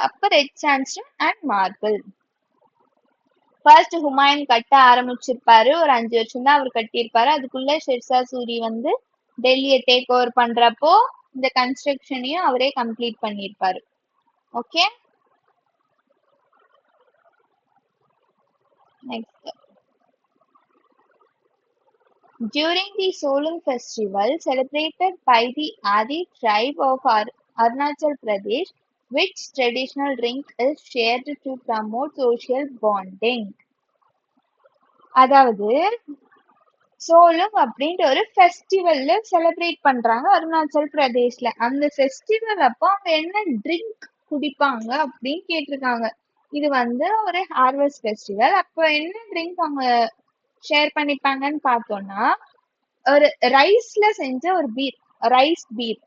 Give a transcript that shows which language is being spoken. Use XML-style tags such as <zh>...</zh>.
<ta>அப்ப red sandstone and marble. First Humayun கட்ட ஆரம்பிச்சிருப்பாரு, ஒரு 5 வருஷம் தான் அவர் கட்டியிருப்பாரு. அதுக்குள்ள ஷெர்ஷா சூரி வந்து டெல்லியை டேக் ஓவர் பண்றப்போ இந்த கன்ஸ்ட்ரக்ஷனையும் அவரே கம்ப்ளீட் பண்ணிருப்பாரு. Okay.</ta> <en>Next, during the Solung festival celebrated by the Adi tribe of Arunachal Pradesh, which traditional drink is shared to promote social bonding?</en> <ta>அதாவது சோலும் அப்படின்ற ஒரு ஃபெஸ்டிவல்ல செலிப்ரேட் பண்றாங்க அருணாச்சல் பிரதேஷ்ல. அந்த ஃபெஸ்டிவல் அப்போ அவங்க என்ன ட்ரிங்க் குடிப்பாங்க அப்படின்னு கேட்டிருக்காங்க. இது வந்து ஒரு ஹார்வெஸ்ட் ஃபெஸ்டிவல். அப்போ என்ன ட்ரிங்க் அவங்க ஷேர் பண்ணிப்பாங்கன்னு பார்த்தோம்னா ஒரு ரைஸ்ல செஞ்ச ஒரு பீர், ரைஸ் பீர்.</ta>